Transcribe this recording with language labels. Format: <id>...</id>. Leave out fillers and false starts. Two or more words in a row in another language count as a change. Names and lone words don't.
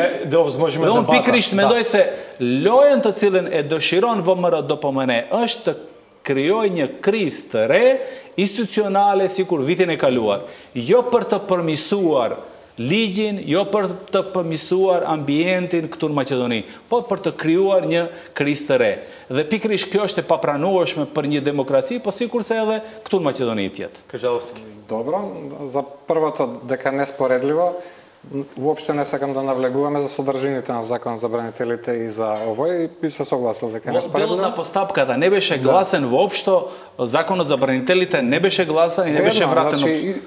<sq>Dhe unë pikërisht mendoj se lojën të cilën e dëshiron ВМРО DPMN është të krijojë një krizë të re institucionale sikur vitin e kaluar, jo për të përmirësuar ligjin, jo për të përmirësuar ambientin këtu në Maqedoni, por për të krijuar një krizë të re. Dhe pikërisht kjo është e papranueshme për një demokraci, po sikurse edhe këtu në Maqedoni tjetë.</sq> <mk>Kažalovski. Добро, за првото дека неспоредливо, уопште не сакам да навлегуваме за содржините на закон за бранителите и за овој и би се согласил дека неспоредливо. Делот на постапката не беше гласен воопшто, законот за бранителите не беше гласен и не беше вратен од</mk>